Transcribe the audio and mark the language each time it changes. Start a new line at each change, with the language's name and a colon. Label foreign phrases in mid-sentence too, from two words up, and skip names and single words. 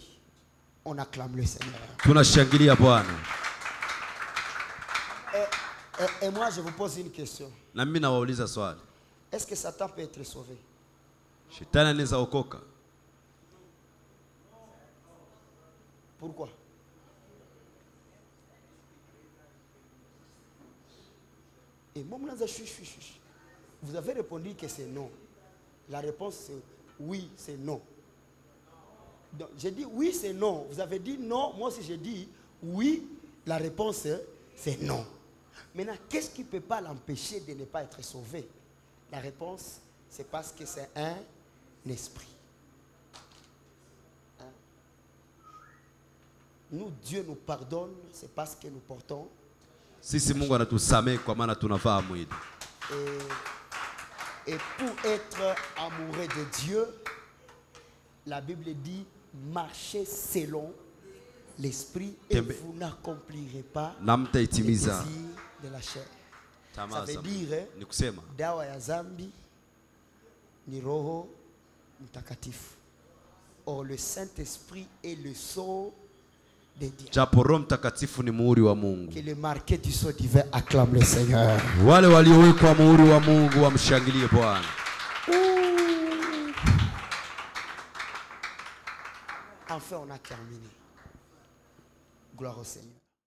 French: On acclame le Seigneur.
Swahili: Tunashangilia Bwana.
French: Et moi je vous pose une question.
Swahili: Na mimi nawauliza swali.
French: Est-ce que Satan peut être sauvé?
Swahili: Shetani anaweza okoka?
French: Pourquoi? Et moi, vous avez répondu que c'est non. La réponse c'est oui, c'est non. Donc, j'ai dit oui, c'est non. Vous avez dit non. Moi aussi, j'ai dit oui. La réponse c'est non. Maintenant, qu'est-ce qui ne peut pas l'empêcher de ne pas être sauvé? La réponse, c'est parce que c'est un esprit. Hein? Nous, Dieu nous pardonne, c'est parce que nous portons.
Swahili: Sisi Mungu anatusamehe kwa maana tunavaa mwili.
French: Et pour être amoureux de Dieu, la Bible dit marchez selon l'esprit et vous n'accomplirez pas les désirs de la chair. Ça veut dire
Swahili: dawa ya zambi ni Roho Mtakatifu.
French: Or le Saint-Esprit est le sceau de Dieu.
Swahili: Japo Roho Mtakatifu ni muhuri wa Mungu.
French: Que le marqué du sceau divin acclame le Seigneur.
Swahili: Wale waliowekwa muhuri wa Mungu wamshangilie Bwana.
French: Enfin on a terminé. Gloire au Seigneur.